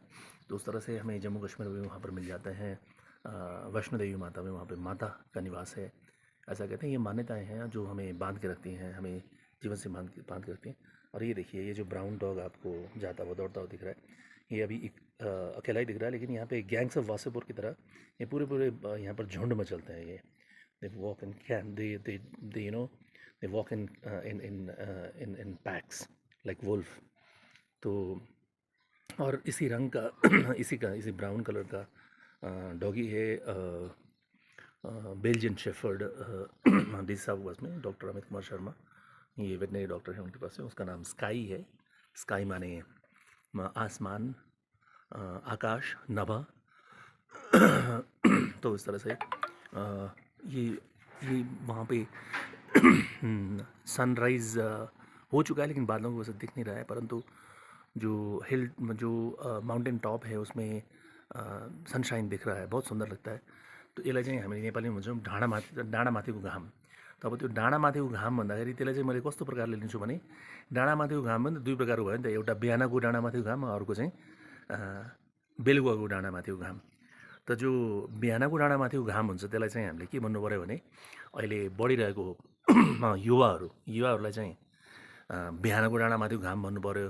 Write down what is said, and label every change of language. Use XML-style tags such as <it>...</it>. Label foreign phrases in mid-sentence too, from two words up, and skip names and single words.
<hi>तो उस तरह से हमें जम्मू कश्मीर में वहाँ पर मिल जाते हैं। वैष्णो देवी माता में वहाँ पे माता का निवास है, ऐसा कहते हैं। ये मान्यताएं हैं जो हमें बांध के रखती हैं, हमें जीवन से बांध के रखती हैं। और ये देखिए, ये जो</hi> <en>brown dog</en> <hi>आपको जाता हुआ दौड़ता हुआ दिख रहा है, ये अभी एक अकेला ही दिख रहा है, लेकिन यहाँ पे गैंग्स ऑफ वासेपुर की तरह ये पूरे यहाँ पर झुंड मचलते हैं। ये</hi> <en>they walk in camp, they you know they walk in packs like wolf।</en> <hi>तो और इसी रंग का इसी</hi> <en>brown colour</en> <hi>का डॉगी है, बेल्जियन शेफर्ड दिस साहब बस में डॉक्टर अमित कुमार शर्मा, ये वेटनरी डॉक्टर हैं, उनके पास है। उसका नाम स्काई है। स्काई माने आसमान, आकाश, नभा। तो इस तरह से ये वहाँ पे सनराइज़ हो चुका है, लेकिन बादलों की वजह से दिख नहीं रहा है। परंतु जो</hi> <en>mountain top</en> <hi>है उसमें सनशाइन दिख रहा है, बहुत सुंदर लगता है।</hi> <ne>तो यसलाई चाहिँ हामीले नेपालीमा भन्छौँ डाँडामाथिको घाम। त अब त्यो डाँडामाथिको घाम भन्दाखेरि त्यसलाई चाहिँ मैले कस्तो प्रकारले लिन्छु भने, डाँडामाथिको घाम पनि दुई प्रकारको भयो नि त। एउटा बिहानको डाँडामाथिको घाम, अर्को चाहिँ बेलुकाको डाँडामाथिको घाम। त जो बिहानको डाँडामाथिको घाम हुन्छ त्यसलाई चाहिँ हामीले के भन्नु पऱ्यो भने, अहिले बढिरहेको युवाहरूलाई चाहिँ बिहानको डाँडामाथिको घाम भन्नु पऱ्यो।</ne>